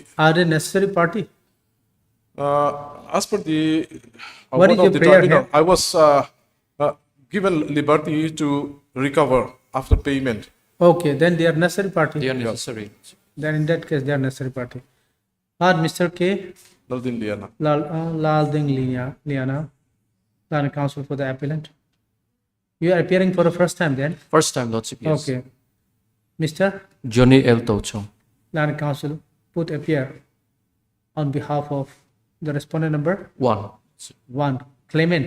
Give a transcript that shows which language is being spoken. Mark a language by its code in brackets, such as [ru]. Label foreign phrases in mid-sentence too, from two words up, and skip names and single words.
[en] Are they necessary party? As per the What is one your of the prayer tribunal, here? I was given liberty to recover after payment Okay, then they are necessary party. They are necessary. Then in that case, they are necessary party. Mr. K. Laldin Liana. Lalding Liana, Land Counsel for the appellant. You are appearing for the first time then? First time, Lordship, yes. Okay. Mr. Johnny L. Tochong. Land Counsel, put appear on behalf of the respondent number 1. 1, claimant,